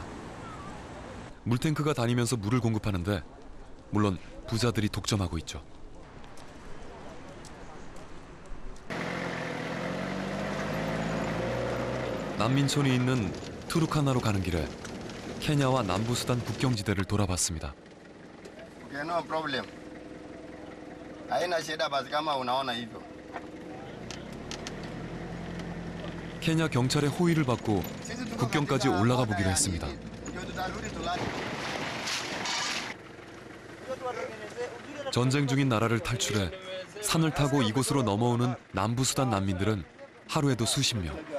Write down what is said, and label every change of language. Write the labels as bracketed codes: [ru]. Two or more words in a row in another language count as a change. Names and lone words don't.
[ko] 물탱크가 다니면서 물을 공급하는데 물론 부자들이 독점하고 있죠. 난민촌이 있는 투르카나로 가는 길에 케냐와 남부수단 국경지대를 돌아봤습니다. [en] No problem. [sw] Haina shida basi kama unaona hivyo. [ko] 케냐 경찰의 호의를 받고 국경까지 올라가 보기로 했습니다. 전쟁 중인 나라를 탈출해 산을 타고 이곳으로 넘어오는 남부수단 난민들은 하루에도 수십 명.